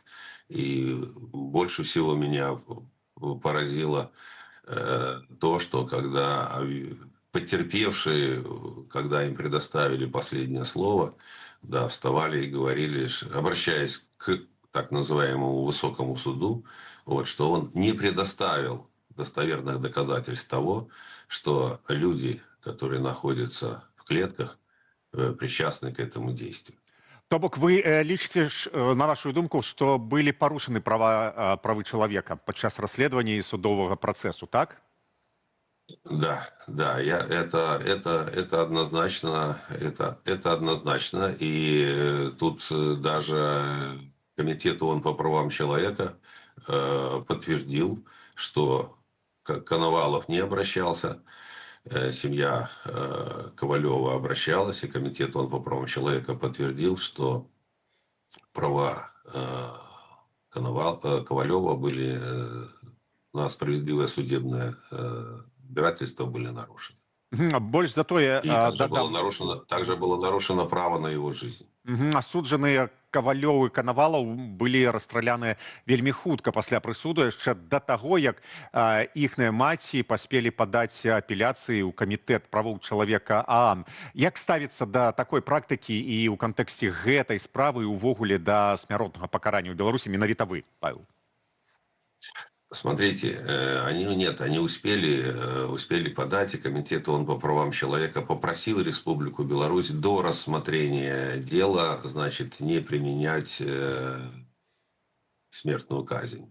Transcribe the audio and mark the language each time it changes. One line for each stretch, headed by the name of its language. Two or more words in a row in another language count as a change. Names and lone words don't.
Russian: И больше всего меня поразило то, что когда потерпевшие, когда им предоставили последнее слово, да, вставали и говорили, обращаясь к так называемому высокому суду, вот, что он не предоставил достоверных доказательств того, что люди, которые находятся в клетках, причастны к этому действию.
Belarusian: То бок вы лічыце, на вашу думку, што былі парушаны правы чалавека падчас расследавання і судовага працэсу, так?
Russian: Да, это однозначно, это однозначно, и тут даже Комитет ООН по правам человека подтвердил, что Коновалов не обращался, семья Ковалева обращалась, и Комитет ООН по правам человека подтвердил, что права Ковалева были на справедливое судебное разбирательство были нарушены.
Belarusian: Больш за тое,
Russian: И также было нарушено право на его жизнь.
Belarusian: Асуджаныя Кавалёў і Канавалаў былі расстраляныя вельмі хутка пасля прысуду, яшчэ да таго, як іхныя маці паспелі падаць апеляцыі ў камітэт правоў чалавека ААН. Як ставіцца да такой практыкі і ў кантэксце гэтай справы і ўвогуле да смяротнага пакарання ў Беларусі менавіта вы, Павел?
Russian: Смотрите, они успели подать, и Комитет ООН по правам человека попросил Республику Беларусь до рассмотрения дела, значит, не применять смертную казнь.